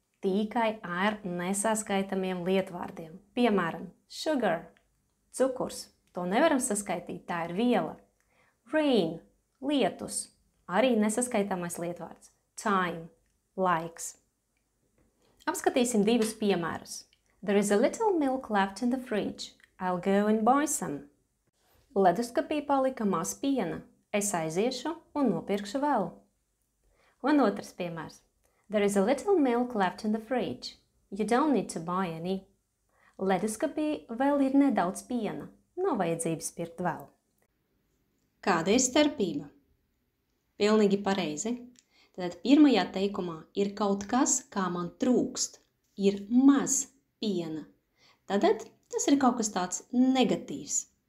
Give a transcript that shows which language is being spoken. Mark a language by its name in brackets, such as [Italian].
[Latvian] Tikai ar nesaskaitamiem lietvārdiem. Piemēram, sugar, cukurs. To nevaram saskaitīt, tā ir viela. Rain, lietus, arī nesaskaitāmais lietvārds. Time, laiks. Apskatīsim divus piemērus. [English] There is a little milk left in the fridge. I'll go and buy some. [Latvian] Leduskapī palika maz piena. Es aiziešu un nopirkšu vēl. Un otrs piemērs. [English] There is a little milk left in the fridge. You don't need to buy any. [Latvian] Leduskapī vēl ir nedaudz piena. Nav vajadzības pirkt vēl. Kāda ir starpība? Pilnīgi pareizi. Tad pirmajā teikumā ir kaut kas, kā man trūkst. Ir maz piena. Tad tas ir kaut kas tāds negatīvs.